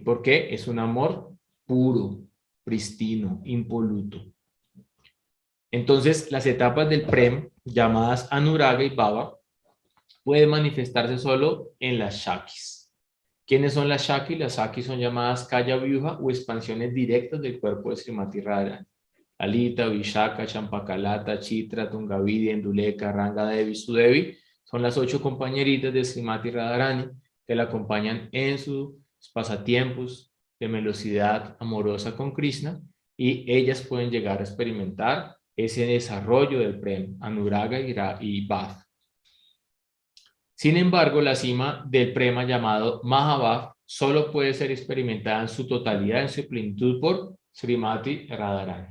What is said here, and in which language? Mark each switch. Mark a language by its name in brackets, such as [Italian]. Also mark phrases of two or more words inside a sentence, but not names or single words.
[Spanish] Porque es un amor puro, pristino, impoluto. Entonces las etapas del prem, llamadas Anuraga y Bhava, pueden manifestarse solo en las Shakis. ¿Quiénes son las Shaki? Las Shaki son llamadas [Sanskrit] Kaya Vyuha [Spanish] o expansiones directas del cuerpo de Srimati Radharani. Alita, Vishaka, Champakalata, Chitra, Tungavidya, Enduleka, Ranga Devi, Sudevi son las 8 compañeritas de Srimati Radharani que la acompañan en sus pasatiempos de velocidad amorosa con Krishna y ellas pueden llegar a experimentar ese desarrollo del Prem, Anuraga y Bhav. Sin embargo, la cima del prema llamado Mahabhav solo puede ser experimentada en su totalidad, en su plenitud por Srimati Radharani.